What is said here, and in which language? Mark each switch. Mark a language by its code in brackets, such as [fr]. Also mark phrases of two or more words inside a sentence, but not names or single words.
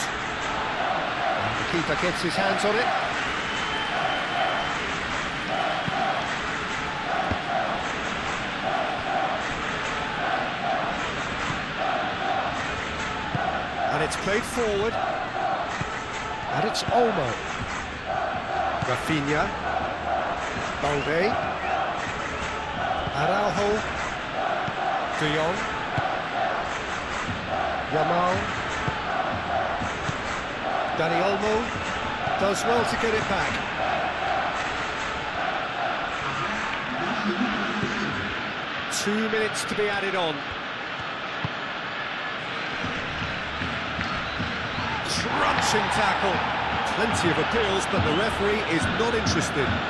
[en] And the keeper gets his hands on it. And it's played forward. And it's Olmo. Rafinha, Balde, Araujo, De Jong, Yamal, Dani Olmo does well to get it back. Two minutes to be added on. Crunching tackle. Plenty of appeals, but the referee is not interested.